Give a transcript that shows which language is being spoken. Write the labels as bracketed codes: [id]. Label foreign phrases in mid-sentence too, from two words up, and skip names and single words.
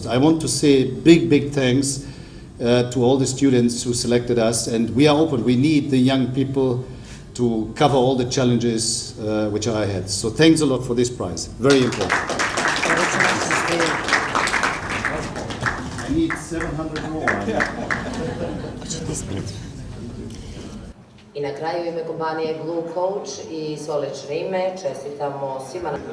[en] I want to say big thanks to all the students who selected us, and we are open. We need the young people to cover all the challenges which are ahead. So thanks a lot for this prize. Very important. I need 700 more. [sr] I na kraju ime kompanije Blue Coach i svo lično ime čestitamo svima.